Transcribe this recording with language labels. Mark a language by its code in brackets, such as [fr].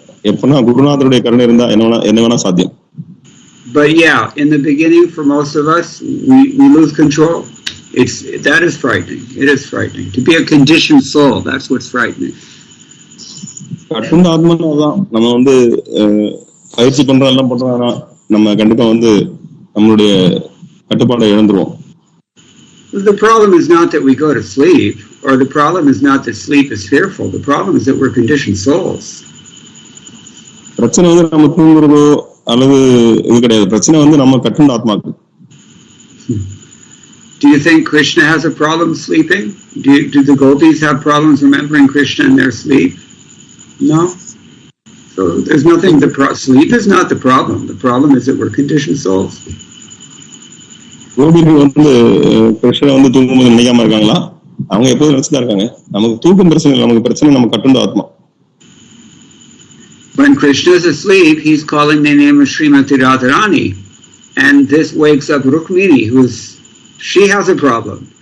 [ta] எப்பனா குருநாதருடைய கருணை இருந்தா என்ன வேணா சாத்தியம். [en] But yeah, in the beginning, for most of us, we lose control. That is frightening. It is frightening. To be a conditioned soul, that's what's frightening. [ta] கட்டுண்ட ஆத்மனாதான் நம்ம பயிற்சி பண்றதெல்லாம் பண்றோம்னா நம்ம கண்டிப்பா நம்மளுடைய கட்டுப்பாட்டை இழந்துருவோம். [en] The problem is not that we go to sleep, or the problem is not that sleep is fearful. The problem is that we're conditioned souls. [ta] பிரச்சனை நம்ம தூங்குறதோ அல்லது இது கிடையாது. பிரச்சனை நம்ம கட்டுண்ட ஆத்மாக்கு. [en] Do you think Krishna has a problem sleeping? Do the gopis have problems remembering Krishna in their sleep? No. So there's nothing. Sleep is not the problem. The problem is that we're conditioned souls. [ta] கோபிகள் கிருஷ்ணனை தூங்கும்போது நினைக்காம இருக்காங்களா? அவங்க எப்போதும் நினைச்சுதான் இருக்காங்க. நமக்கு தூக்கம் பிரச்சனை இல்லை, நமக்கு பிரச்சனை நம்ம கட்டுண்ட ஆத்மா. [en] When Krishna is asleep, he's calling the name of Srimati Radharani, and this wakes up Rukmini, she has a problem.